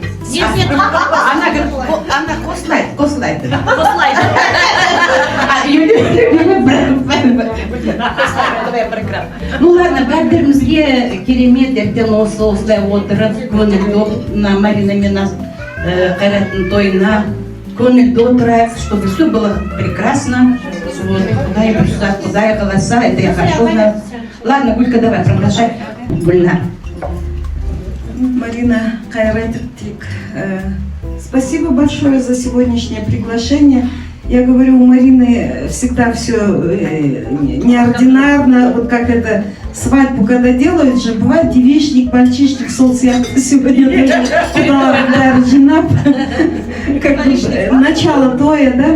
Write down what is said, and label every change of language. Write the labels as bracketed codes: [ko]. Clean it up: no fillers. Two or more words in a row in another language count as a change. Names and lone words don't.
[ru] Она говорит, она кослайт. А Юля, ну ладно, [kk] бәрімізге керемет ертең осылай отырып, көңілді на Марина мен Қайраттың тойына көңілді отырайық, [ru] чтобы все было прекрасно. [kk] Құдай қаласа, [ru] это я хочу. Ладно, Гулька, давай, продолжай. Гульнар. Марина Кайратик, спасибо большое за сегодняшнее приглашение. Я говорю, у Марины всегда все неординарно, вот как это, свадьбу когда делают же, бывает девичник, мальчишник, солсиак, сегодня даже жена, как бы начало тоя, да?